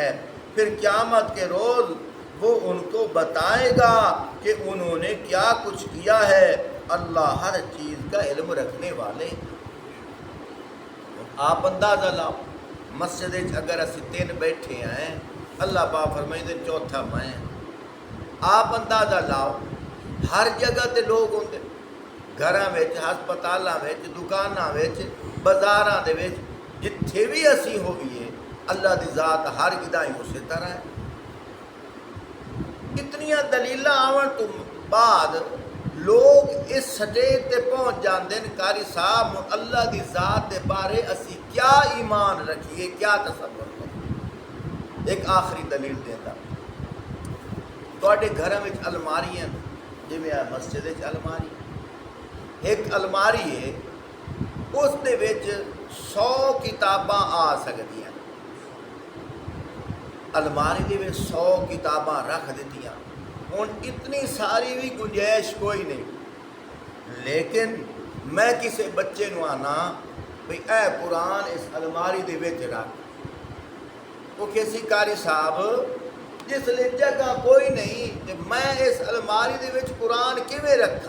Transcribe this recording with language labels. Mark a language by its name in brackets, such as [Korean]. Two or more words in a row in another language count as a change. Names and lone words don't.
[Urdu] پھر قیامت کے روز وہ ان کو بتائے گا کہ انہوں نے کیا کچھ کیا ہے، اللہ ہر چیز کا علم رکھنے والے۔ [Punjabi] آپ اندازہ لاؤ مسجد اگر اسی 3 بیٹھے ہیں، اللہ پاک فرمائے چوتھا میں، آپ اندازہ لاؤ ہر جگہ تے لوگ ہوندے، گھراں وچ، ہسپتالاں وچ، دکاناں وچ، بازاراں دے وچ، جتھے بھی اسی ہوئیے اللہ دی ذات ہر گدائی اسی طرح ہے۔ اتنیاں دلیلاں آون تو بعد لوگ اس سٹیج تے پہنچ جاندے ہیں قاری صاحب اللہ دی ذات دے بارے اسی کیا ایمان رکھیے، کیا تصور کریں۔ [Urdu] ایک آخری دلیل دیتا، [Punjabi] تواڈے گھراں وچ الماری ہیں، جویں مسجد وچ الماری، ایک الماری ہے اس دے وچ 100 کتاباں آ سکدیاں، الماری دے وچ 100 کتاباں رکھ دتیاں، ہن اتنی ساری بھی گنجائش کوئی نہیں، لیکن میں کسی بچے نو آنا بھئی اے قرآن اس الماری دے وچ رکھ، وہ کسی قاری صاحب جس لئے جگہ کوئی نہیں کہ میں اس الماری دے وچ قرآن کیویں رکھا؟